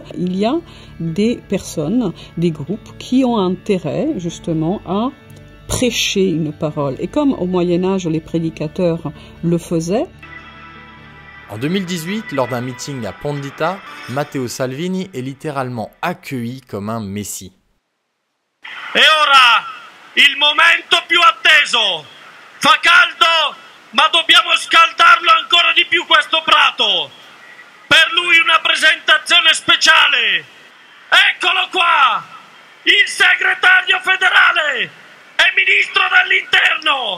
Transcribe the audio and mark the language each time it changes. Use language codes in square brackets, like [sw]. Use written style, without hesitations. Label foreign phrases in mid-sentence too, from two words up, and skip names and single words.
[fr] Il y a des personnes, des groupes qui ont intérêt justement à prêcher une parole. Et comme au Moyen-Âge, les prédicateurs le faisaient. En 2018, lors d'un meeting à Pondita, Matteo Salvini est littéralement accueilli comme un messie. [it] E ora il momento più atteso. Fa caldo, ma dobbiamo scaldarlo ancora di più questo prato. Per lui una presentazione speciale. Eccolo qua, il segretario federale e ministro dell'interno.